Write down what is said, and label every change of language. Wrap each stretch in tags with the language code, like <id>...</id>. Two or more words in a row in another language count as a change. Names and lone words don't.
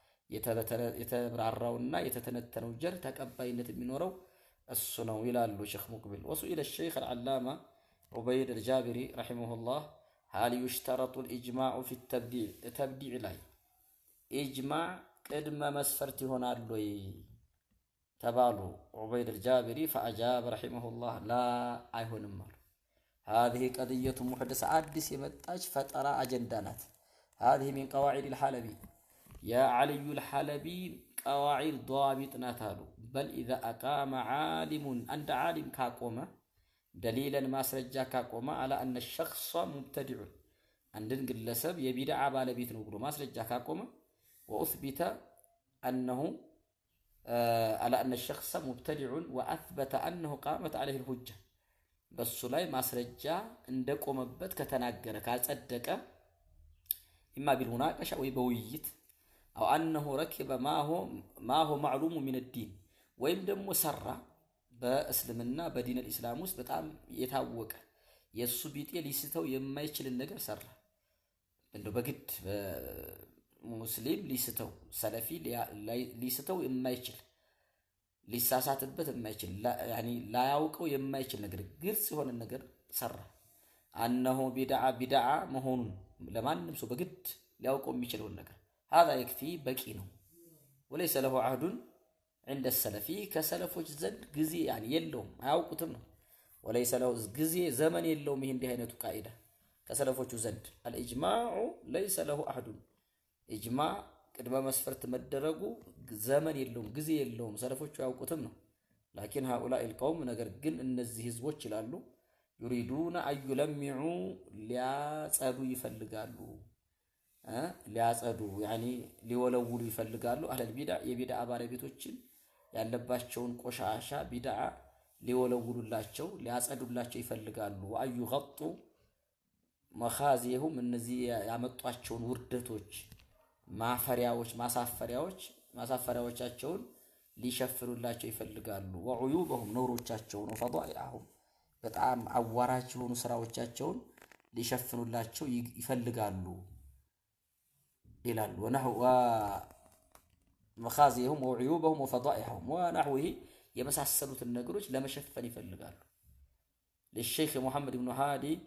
<am>የተብራራውና የተተነተነው ጀር ተቀባይነት የሚኖረው እሱ ነው ይላሉ ሼኽ ሙቅቢል።</am> <ar>وسئل الشيخ العلامة عبيد الجابري رحمه الله هل يشترط الإجماع في التبديع</ar> <am>ላይ ኢጅማዕ ቅድመ መስፈርት ይሆናል ወይ ተባሉ ዑበይድ አልጃቢሪ።</am> <ar>فأجاب رحمه الله</ar> <am>ላ አይሆንም አሉ።</am> <ar>هذه قضية محدثة</ar> <am>አዲስ የመጣች ፈጠራ አጀንዳ ናት።</am> <ar>هذه من قواعد الحلبي يا علي الحلبي قواعد ضابط</ar> <am>ናት አሉ።</am> <ar>بل إذا أقام عالم عند عالم ካቆመ دليلا</ar> <am>ማስረጃ ካቆመ</am> <ar>على أن الشخص مبتدع</ar> <am>አንድን ግለሰብ የቢድዓ ባለቤት ነው ብሎ ማስረጃ ካቆመ</am> <ar>وأثبت أنه على أن الشخص مبتدع وأثبت أنه قامت عليه الحجة</ar> <am>በሱ ላይ ማስረጃ እንደቆመበት ከተናገረ ካጸደቀ</am> <ar>إما بالمناقشة</ar> <am>ወይ በውይይት</am> <ar>أو أنه ركب ما هو معلوم من الدين</ar> <am>ወይም ደግሞ ሰራ በእስልምና በዲን አልኢስላም ውስጥ በጣም የታወቀ የሱ ቢጤ ሊስተው የማይችልን ነገር ሰራ። እንደው በግድ ሙስሊም ሊስተው ሰለፊ ሊስተው የማይችል ሊሳሳትበት የማይችል ያኒ ላያውቀው የማይችል ነገር ግልጽ የሆነ ነገር ሰራ። አነሆ ቢድዓ መሆኑን ለማንም ሰው በግድ ሊያውቀው የሚችለውን ነገር</am> <ar>هذا يكفي</ar> <am>በቂ ነው።</am> <ar>وليس له عهد عند السلف</ar> <am>ከሰለፎች ዘንድ ጊዜ ያኒ የለውም አያውቁትም ነው።</am> <ar>وليس له</ar> <am>ጊዜ ዘመን የለውም። ይሄ እንዲህ አይነቱ ቃዒዳ ከሰለፎቹ ዘንድ</am> <ar>الإجماع ليس له عهد</ar> <am>ኢጅማዕ ቅድመ መስፈርት መደረጉ ዘመን የለውም ጊዜ የለውም ሰለፎቹ ያውቁትም ነው። ላኪን</am> <ar>هؤلاء القوم</ar> <am>ነገር ግን እነዚህ ህዝቦች ይላሉ</am> <ar>يريدون أن يلمعوا</ar> <am>ሊያጸዱ ይፈልጋሉ ሊያጸዱ ያኒ ሊወለውሉ ይፈልጋሉ</am> <ar>أهل البدع</ar> <am>የቢድዓ ባለቤቶችን ያለባቸውን ቆሻሻ ቢድዓ ሊወለውሉላቸው ሊያጸዱላቸው ይፈልጋሉ።</am> <ar>وأن يغطوا</ar> <am>مخازيهم እነዚህ ያመጧቸውን ውርደቶች ማሳፈሪያዎቻቸውን ሊሸፍኑላቸው ይፈልጋሉ። ወዑዩበሁም ነውሮቻቸውን ወፈዳኢዐሁም በጣም አዋራጅ የሆኑ ስራዎቻቸውን ሊሸፍኑላቸው ይፈልጋሉ ይላሉ።</am> <ar>ونحو مخازيهم وعيوبهم وفضائحهم ونحوه</ar> <am>የመሳሰሉትን ነገሮች ለመሸፈን ይፈልጋሉ። ለሼኽ ሙሐመድ ኢብኑ ሃዲ</am>